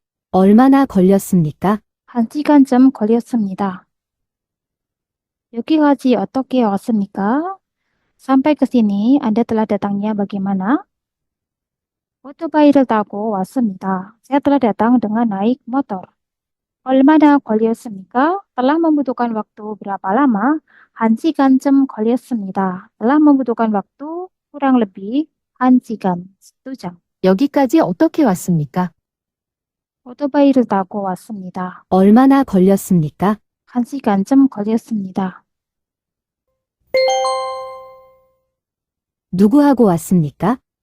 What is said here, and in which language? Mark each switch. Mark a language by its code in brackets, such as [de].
[ko] 얼마나 걸렸습니까? 1시간쯤 걸렸습니다. 여기까지 어떻게 왔습니까? [id] Sampai ke sini Anda telah datangnya bagaimana? [ko] 오토바이를 타고 왔습니다. [id] Saya telah datang dengan naik motor. [ko] 얼마나 걸렸습니까? [id] Telah membutuhkan waktu berapa lama? [ko] 1시간쯤 걸렸습니다. [id] Telah membutuhkan waktu kurang lebih 1시간, 2jam. [ko] 여기까지 어떻게 왔습니까? 오토바이를 타고 왔습니다. 얼마나 걸렸습니까? 1시간쯤 걸렸습니다. 누구하고 왔습니까?